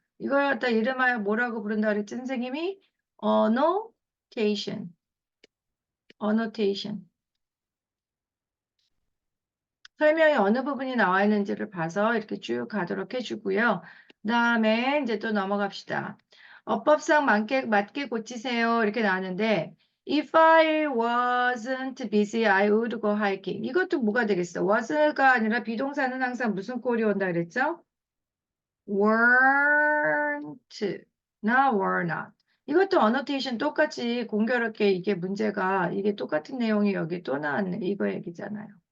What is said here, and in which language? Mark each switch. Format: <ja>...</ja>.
<ko>이걸 갖다 이름하여 뭐라고 부른다 그랬지? 선생님이 annotation. annotation. 설명이 어느 부분이 나와 있는지를 봐서 이렇게 쭉 가도록 해주고요. 그 다음에 이제 또 넘어갑시다. 어법상 맞게 고치세요. 이렇게 나왔는데</ko> <en>If I wasn't busy, I would go hiking.</en> <ko>이것도 뭐가 되겠어? was가 아니라 비동사는 항상 무슨 꼴이 온다 그랬죠?</ko> <en>weren't, 나 were not.</en> <ko>이것도 annotation 똑같이 공교롭게 이게 문제가 이게 똑같은 내용이 여기 또 나왔네. 이거 얘기잖아요.</ko>